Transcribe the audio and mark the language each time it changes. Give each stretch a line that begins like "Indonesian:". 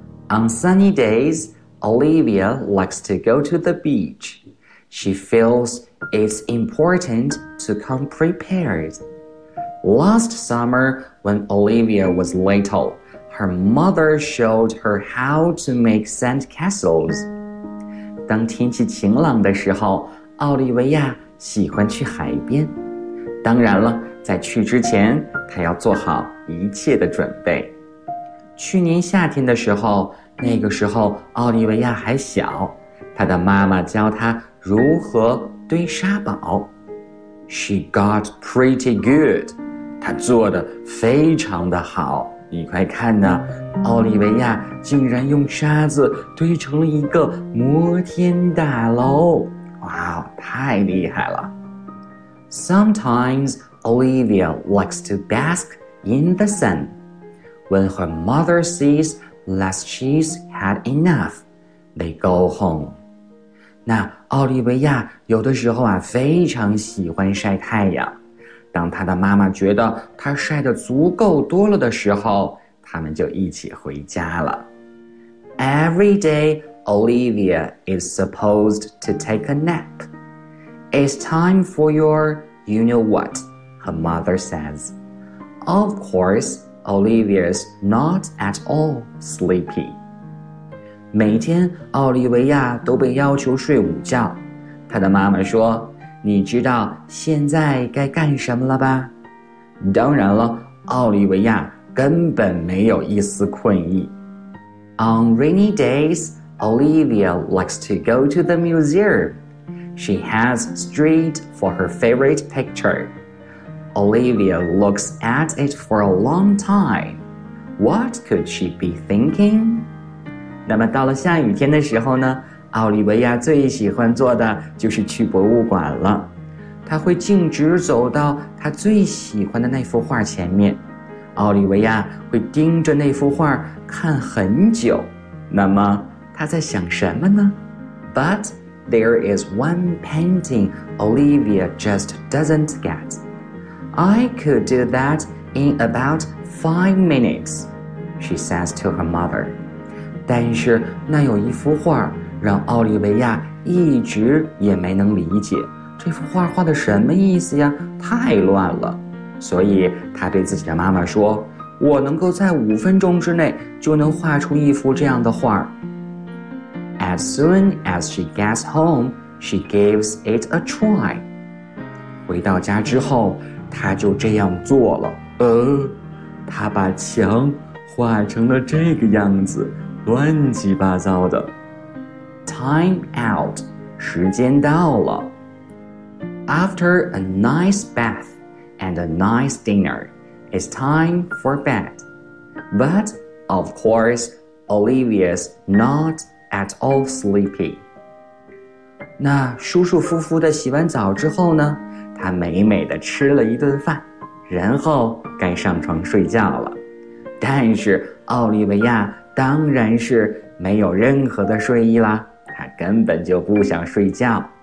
English: On sunny days, Olivia likes to go to the beach. She feels it's important to come prepared. Last summer, when Olivia was little, her mother showed her how to make sand castles.
Chinese: 当天气晴朗的时候，奥利维亚喜欢去海边。当然了，在去之前，她要做好一切的准备。去年夏天的时候，那个时候奥利维亚还小，她的妈妈教她如何堆沙堡。
English: She got pretty good.
Chinese: 她做得非常的好。你快看呢，奥利维亚竟然用沙子堆成了一个摩天大楼。哇，太厉害了。
English: Sometimes Olivia likes to bask in the sun. When her mother sees that she's had enough, they go home.
Chinese: 那奥利维亚有的时候啊，非常喜欢晒太阳。当她的妈妈觉得她晒得足够多了的时候，他们就一起回家了。
English: Every day, Olivia is supposed to take a nap. It's time for your you-know-what, her mother says. Of course, Olivia's not at all sleepy.
Chinese: 每天奥利维亚都被要求睡午觉，她的妈妈说，你知道现在该干什么了吧？当然了，奥利维亚根本没有一丝困意。
English: On rainy days, Olivia likes to go to the museum. She has straight for her favorite picture. Olivia looks at it for a long time. What could she be thinking?
Chinese: 那么到了下雨天的时候呢？奥利维亚最喜欢做的就是去博物馆了，他会径直走到他最喜欢的那幅画前面，奥利维亚会盯着那幅画看很久。那么他在想什么呢？
English: But there is one painting Olivia just doesn't get. I could do that in about 5 minutes, she says to her mother.
Chinese: 但是那有一幅画让奥利维亚一直也没能理解，这幅画画的什么意思呀？太乱了。所以他对自己的妈妈说，我能够在5分钟之内就能画出一幅这样的画。
English: As soon as she gets home, she gives it a try.
Chinese: 回到家之后，他就这样做了。他把墙画成了这个样子，乱七八糟的。
English: Time out,
Chinese: 时间到了。
English: After a nice bath and a nice dinner, it's time for bed. But, of course, Olivia's not at all sleepy.
Chinese: 那舒舒服服的洗完澡之后呢，她美美的吃了一顿饭，然后该上床睡觉了。但是奥利维亚当然是没有任何的睡意啦。他根本就不想睡觉。